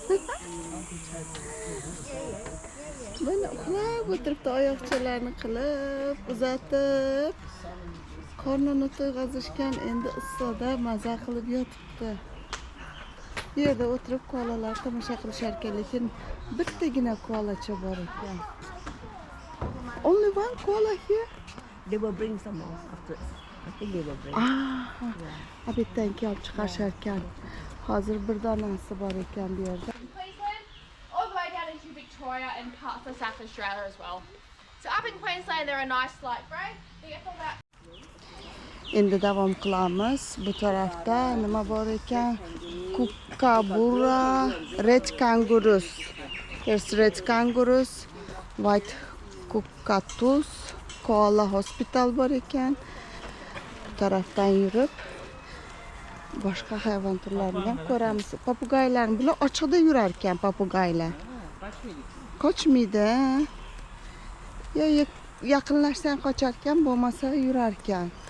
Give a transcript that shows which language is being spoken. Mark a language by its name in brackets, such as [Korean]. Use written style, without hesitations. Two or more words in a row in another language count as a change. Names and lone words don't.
[Uzbek] Mana uxlab o'tiribdi, oyoqchalarini qilib, uzatib. Qornini to'yg'azishgan, endi issiqda maza qilib yotibdi. Bu yerda o'tirib koalalar tomosha qilishar ekan, lekin bittagina koalacha bor ekan. [English] Only one koala here? They will bring some more after. I think they will bring. [Uzbek] Abitdan kelib chiqarishar ekan. Hozir bir donasi bor ekan bu yerda. [English] Queensland, all the way down into Victoria and parts of South Australia as well. So up in Queensland, they're a nice light grey. They get for about. [Uzbek] Endi davom qilamiz. Bu tarafda nima bor ekan? [English] Kookaburra, red kangaroos. There's red kangaroos, white cockatoos, koala hospital [Uzbek] bor ekan. Bu tarafdan yurib boshqa hayvon turlarini ham ko'ramiz. Papugaylarni bular ochiqda yurar ekan, papugaylar. Qochmaydi. Ya yaqinlashsang qochar ekan, bo'lmasa yurar ekan.